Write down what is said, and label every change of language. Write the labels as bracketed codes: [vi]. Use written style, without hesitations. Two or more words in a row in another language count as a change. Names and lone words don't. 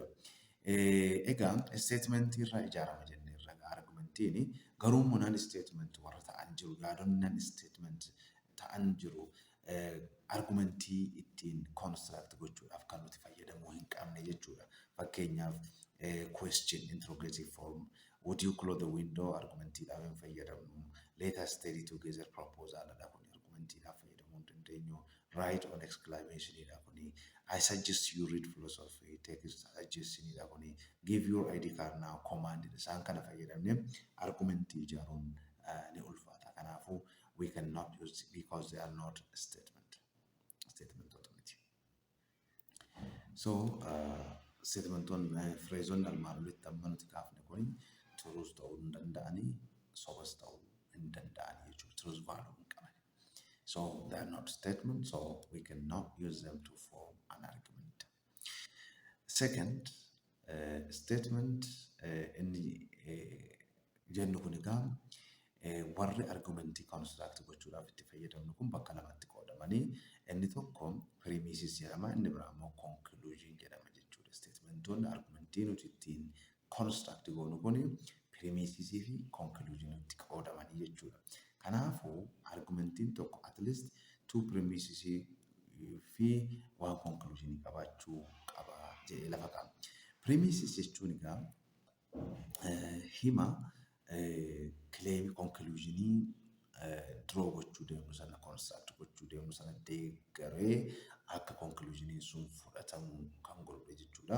[om] Egaa statementii irraa ijaarama jennee irraa argumentiin garuu immoo [en] non statement [om] warra ta'an jiru, yaadonni [en] non statement [om] ta'an jiru. Argumentii ittiin construct gochuudhaaf kan nuti fayyadamuu hin qabne jechuudha. [en] Fakkeenyaaf question interrogative form. Would you close the window? [om] Argumentiidhaaf hin fayyadamnu. [en] Let us study together proposal [om] dha kun argumentiidhaaf fayyadamuu hin dandeenyu. [en] Write on exclamation [om] dha kun. [en] I suggest you read philosophy. Text suggestion [om] dha kun. [en] Give your ID card now. [om] Command isaan kana fayyadamne argumentii ijaaruun ni ulfaata. Kanaafuu [en] we cannot use it because they are not statement authority. [om] So [en] statement on phrase on [om] almaan olitti amma nuti kaafne kun truth ta'uu hin danda'anii sobas ta'uu hin danda'an jechuudha. [en] Truth value [om] hin qaban. [en] So they are not statements, so we cannot use them to form an argument. [om] Second, statement inni jennu kun egaa warri argumentii construct gochuudhaaf itti fayyadamnu kun bakka lamatti qoodamanii inni tokko premises jedhama, inni biraa immoo conclusion jedhama jechuudha. Statementoonni argumentii nuti ittiin construct goonu kun premises fi conclusion itti qoodamanii jechuudha. Kanaafuu argumentiin tokko [en] at least two premises [om] fi [en] one conclusion [om] qabaachuu qaba jedhee lafa qaba. Premises jechuun egaa hima claim conclusionii draw gochuu deemu sana construct gochuu deemu sana deeggaree akka conclusionii sun fudhatamu kan godhudha jechuudha.